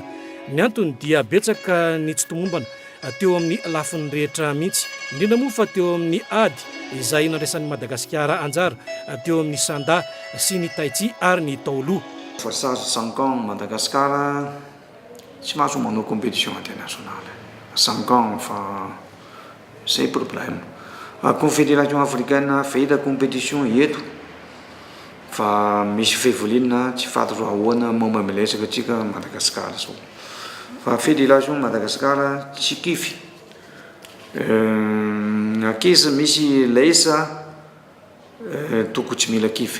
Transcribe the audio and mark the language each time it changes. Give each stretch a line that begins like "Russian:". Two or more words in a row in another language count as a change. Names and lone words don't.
Malagasy: Ny antony dia betsaka ny tsy tomombana teo amin'ny lafiny rehetra mihitsy, indrindra moa fa teo amin'ny ady izay nandraisan'ny Madagasikara anjara teo amin'ny sanda sy ny taitsi ary ny taolo. Voasazy 5 ans Madagasikara tsy mahazo manao
French: compétition internationale
Malagasy: 5 ans fa
French: c'est problème. La Confédération africaine fait la compétition
Malagasy: eto fa misy fevolina tsy fantatra ahoana momba milesaka atsika Madagasikara zao. Fa Fédération Madagasikara tsy kify. Ankizy misy laisa toko tsy mila kify.